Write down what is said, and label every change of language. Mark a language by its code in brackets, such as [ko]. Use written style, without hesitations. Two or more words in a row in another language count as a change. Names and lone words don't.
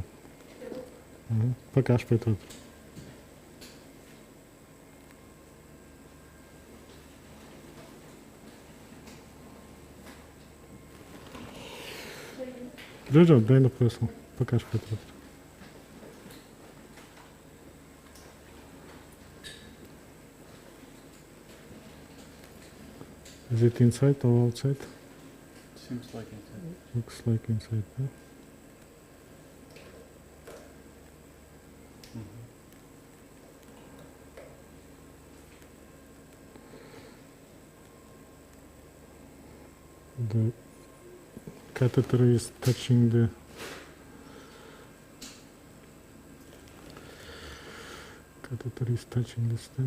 [kk] Пока ашпай тұрады. Жоқ, дайнап қойсың. Пока ашпай тұрады. [en] Is it inside or outside? Seems like inside. Looks like inside, yeah? The catheter is touching the stent.